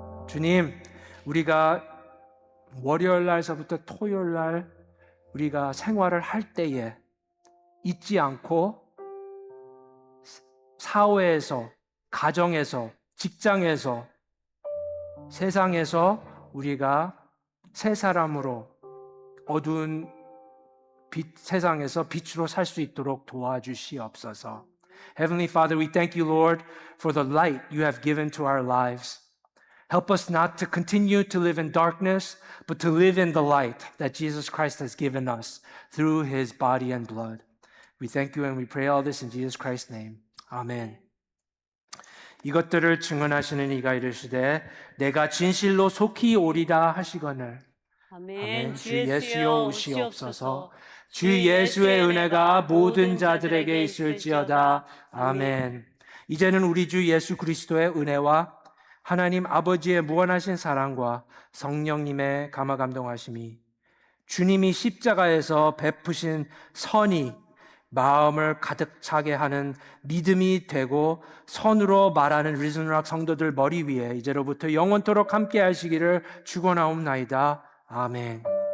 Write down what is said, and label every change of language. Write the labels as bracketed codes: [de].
[ko] 주님, 우리가 월요일 날서부터 토요일 날 우리가 생활을 할 때에 잊지 않고 사회에서, 가정에서, 직장에서, 세상에서 우리가 새 사람으로 어두운 세상에서 빛으로 살 수 있도록 도와주시옵소서. [en] Heavenly Father, we thank you, Lord, for the light you have given to our lives. Help us not to continue to live in darkness, but to live in the light that Jesus Christ has given us through his body and blood. We thank you and we pray all this in Jesus Christ's name. Amen. [ko] 이것들을 증언하시는 이가 이르시되 내가 진실로 속히 오리라 하시거늘. 아멘. 주 예수여 오시옵소서. 주 예수의 은혜가 모든 자들에게 있을지어다. 아멘. 이제는 우리 주 예수 그리스도의 은혜와 하나님 아버지의 무한하신 사랑과 성령님의 감화감동하심이 주님이 십자가에서 베푸신 선이 마음을 가득 차게 하는 믿음이 되고 선으로 말하는 리즈너락 성도들 머리 위에 이제로부터 영원토록 함께 하시기를 축원하옵나이다. 아멘.